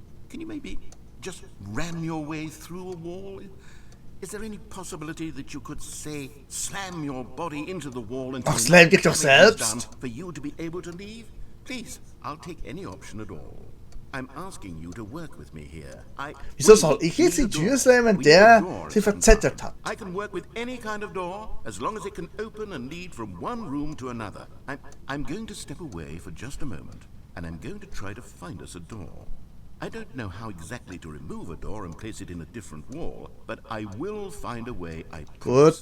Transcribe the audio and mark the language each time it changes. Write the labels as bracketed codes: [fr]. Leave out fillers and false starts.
[en] Can you maybe just ram your way through a wall? Is there any possibility that you could, say, slam your body into the wall until [de] Ach, slam dich doch [en] damage is [de] selbst. [en] done for you to be able to leave? Please, I'll take any option at all. I'm asking you to work with me here. [de] Wieso soll ich jetzt die Tür slammen, der sie verzettert hat? [en] I can work with any kind of door as long as it can open and lead from one room to another. I'm going to step away for just a moment, and I'm going to try to find us a door. I don't know how exactly to remove a door and place it in a different wall, but I will find a way, I promise.